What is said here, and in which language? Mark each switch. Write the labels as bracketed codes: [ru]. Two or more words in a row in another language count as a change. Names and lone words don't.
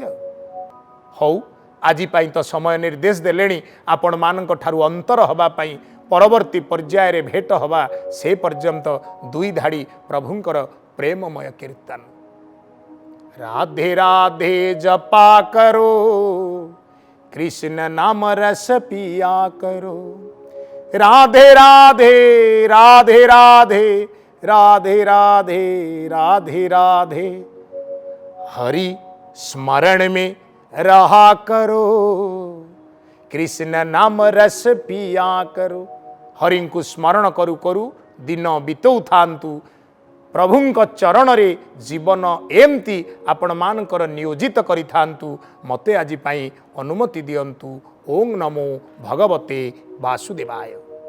[or] ହଉ, ଆଜି ପାଇଁ ତ ସମୟ ନିର୍ଦ୍ଦେଶ ଦେଲେଣି ଆପଣମାନଙ୍କ ଠାରୁ ଅନ୍ତର ହେବା ପାଇଁ। ପରବର୍ତ୍ତୀ ପର୍ଯ୍ୟାୟରେ ଭେଟ ହେବା, ସେ ପର୍ଯ୍ୟନ୍ତ ଦୁଇ ଧାଡ଼ି ପ୍ରଭୁଙ୍କର ପ୍ରେମମୟ କୀର୍ତ୍ତନ। [hi] राधे राधे जपा करो, कृष्ण नाम रस पिया करो। राधे राधे राधे राधे राधे राधे राधे राधे, हरि स्मरण में रहा करो। कृष्ण नाम रस पिया करो। [or] ହରି କୋ ସ୍ମରଣ କରୁ କରୁ ଦିନ ବିତଉ ଥାନ୍ତୁ। ପ୍ରଭୁଙ୍କ ଚରଣ ରେ ଜୀବନ ଏମିତି ଆପଣ ମାନଙ୍କର ନିୟୋଜିତ କରି ଥାନ୍ତୁ। ମତେ ଆଜି ପାଇଁ ଅନୁମତି ଦିଅନ୍ତୁ। [sa] ओम नमो भगवते वासुदेवाय।